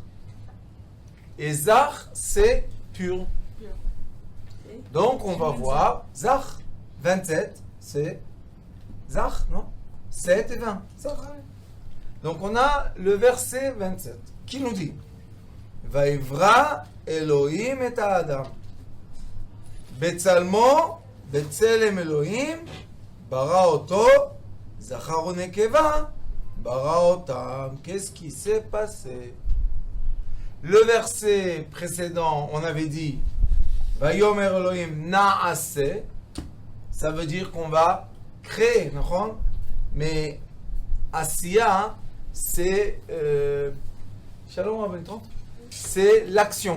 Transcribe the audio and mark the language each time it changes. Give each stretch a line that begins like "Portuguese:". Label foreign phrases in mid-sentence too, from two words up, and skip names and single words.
French: Et Zach, c'est pur. Donc, on va voir Zach. 27, c'est Zach, non? 7 et 20. Zach. Donc, on a le verset 27 qui nous dit
Hebrew: ויברא אלהים את אדם. בצלמו, בצלם אלהים, ברא אותו, זכר ונקבה, ברא אותם.
French: Qu'est-ce qui s'est passé? Le verset précédent, on avait dit
Hebrew: ויאמר אלהים נעשה.
French: Ça veut dire qu'on va créer, non? Mais Asiya, c'est Shalom Rabbi 30, c'est l'action.